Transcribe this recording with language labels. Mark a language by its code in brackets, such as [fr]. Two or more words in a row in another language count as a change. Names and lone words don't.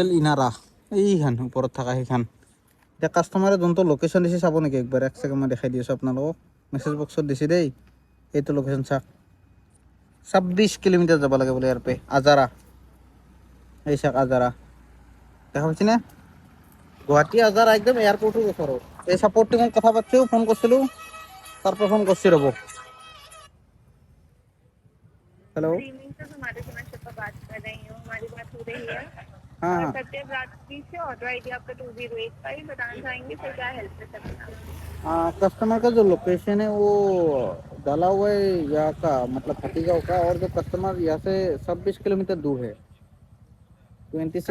[as] ইনাৰা এইখান ওপৰত থকা সেইখান এতিয়া কাষ্টমাৰে যোনটো লোকেশ্যন দিছে চাব নেকি একবাৰ এক ছেকেণ্ড মই দেখাই দি আছোঁ আপোনালোকক মেছেজ বক্সত দিছে দেই এইটো লোকেশ্যন চাওক 26 কিলোমিটাৰ যাব লাগে বোলে ইয়াৰ পৰা আজাৰা এই চাওক আজাৰা দেখা পাইছেনে গুৱাহাটী আজাৰা একদম এয়াৰপৰ্টৰ ওচৰত এই ছাপৰ্টটো মই কথা পাতিছোঁ ফোন কৰিছিলোঁ তাৰপৰা ফোন কৰিছে ৰ'ব हेलो [hi] जोमेटो से पर बात कर रही हूँ हमारी बात हो रही है हाँ और हाँ सत्यम राजपूत से [en] order ID [hi] आपका 2085 बताना चाहेंगे फिर क्या हेल्प कर सकते हैं कस्टमर का जो लोकेशन है वो डाला हुआ है यहाँ का मतलब फतेहगांव का और जो कस्टमर यहाँ से 26 किलोमीटर दूर है 26